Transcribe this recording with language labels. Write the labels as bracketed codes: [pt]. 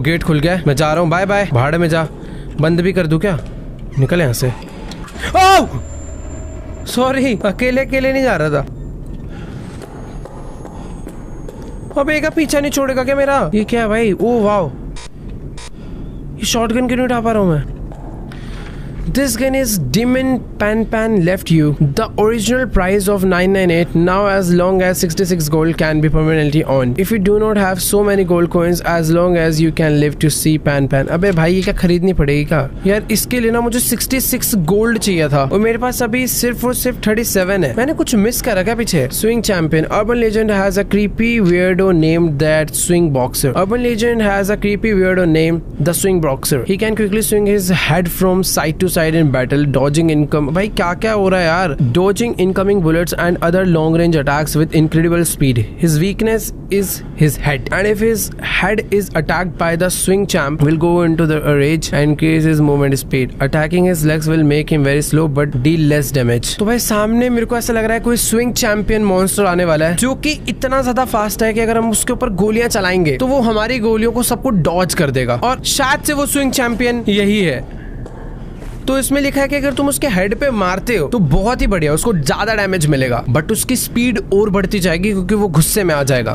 [hi] Gate खुल गया, मैं जा रहा हूँ। Bye bye. भाड़े में जा। बंद भी कर दूं क्या? निकल यहाँ से। ओह सॉरी, अकेले अकेले नहीं जा रहा था। अब एक पीछा नहीं छोड़ेगा क्या मेरा? ये क्या है भाई? ओ वाओ, ये शॉटगन क्यों नहीं उठा पा रहा हूँ मैं? [en] This gun is Demon Pan left you. The original price of 998. Now as long as 66 gold can be permanently on. If you do not have so many gold coins, as long as you can live to see Pan. [hi] अबे भाई ये क्या खरीदनी पड़ेगी क्या यार? इसके लिए ना मुझे 66 गोल्ड चाहिए था और मेरे पास अभी सिर्फ और सिर्फ 37 है। मैंने कुछ मिस करा क्या पीछे? [en] Swing champion. Urban legend has a creepy weirdo named that swing boxer. Urban legend has a creepy weirdo named the swing boxer. He can quickly swing his head from side to side in battle, dodging income. [hi] भाई क्या क्या हो रहा है यार? [en] Dodging incoming bullets and other long range attacks with incredible speed. His weakness is his head, and if his head is attacked by the swing champ, will go into the rage and increase his movement speed. Attacking his legs will make him very slow but deal less damage. [hi] तो भाई सामने मेरे को ऐसा लग रहा है कोई swing champion monster आने वाला है जो कि इतना ज्यादा फास्ट है कि अगर हम उसके ऊपर गोलियां चलाएंगे तो वो हमारी गोलियों को सबको डॉज कर देगा, और शायद से वो swing champion यही है। तो इसमें लिखा है कि अगर तुम उसके हेड पे मारते हो तो बहुत ही बढ़िया, उसको ज्यादा डैमेज मिलेगा, बट उसकी स्पीड और बढ़ती जाएगी क्योंकि वो गुस्से में आ जाएगा।